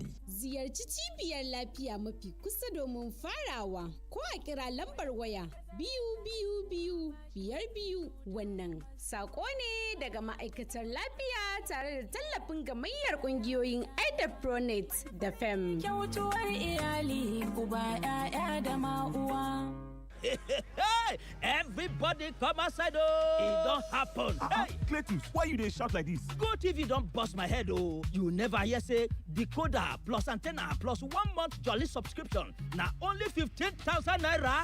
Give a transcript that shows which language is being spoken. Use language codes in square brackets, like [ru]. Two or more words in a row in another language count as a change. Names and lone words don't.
[ha] Ziyarci cibiyar lafiya mafi kusa domin farawa ko a kira lambar waya 222 wannan sako ne daga ma'aikatar lafiya tare da tallafin gamayyar ƙungiyoyin Pronet da FEM. Kyautuwar iyali uba 'ya'ya da ma'uwa. [pcm] Everybody come outside, oh! It don't happen. Hey, Cletus, why you dey shout like this? Go TV don't bust my head, oh! You never hear say decoder plus antenna plus 1 month jolly subscription. Now only 15,000 naira.